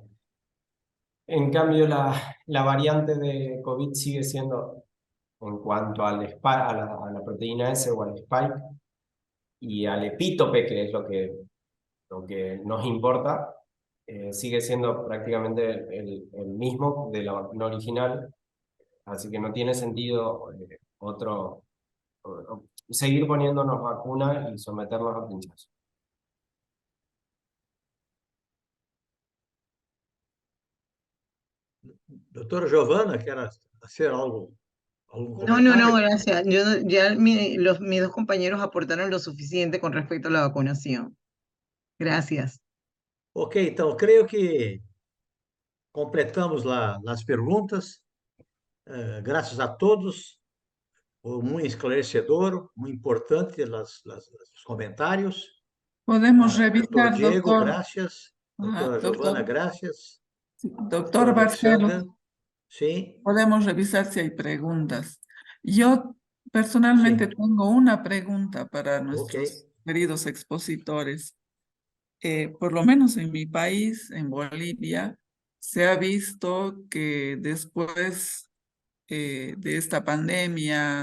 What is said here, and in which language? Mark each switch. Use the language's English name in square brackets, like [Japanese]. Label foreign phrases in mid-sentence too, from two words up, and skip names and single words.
[Spanish] En cambio, la variante de COVID sigue siendo, en cuanto a la proteína S o al spike y al epítope, que es lo que nos importa, sigue siendo prácticamente el mismo de la vacuna original, así que no tiene sentido seguir poniéndonos vacuna y someternos a pinchazo. [Portuguese] Doutora Giovana, quer hacer algum [Spanish] No, no, no, [Portuguese] comentário? [Spanish] gracias. Mis dos compañeros aportaron lo suficiente con respecto a la vacunación. Gracias. [Portuguese] Ok, então, creio que completamos lá as perguntas. Graças a todos, foi muito esclarecedor, muito importante os comentários. Podemos Doutor revisar, Diego, [Spanish] doctor. [Portuguese] graças. [Spanish] Ajá, [Portuguese] Doutora Giovana, [Spanish] doctor. [Portuguese] graças. [Spanish] Doctor [Portuguese] Doutor Alexander, Barcelos, sim, [Spanish] podemos revisar si hay preguntas. Yo personalmente [Portuguese] sim, [Spanish] tengo una pregunta para ok. nuestros queridos expositores. Por lo menos en mi país, en Bolivia, se ha visto que después de esta pandemia,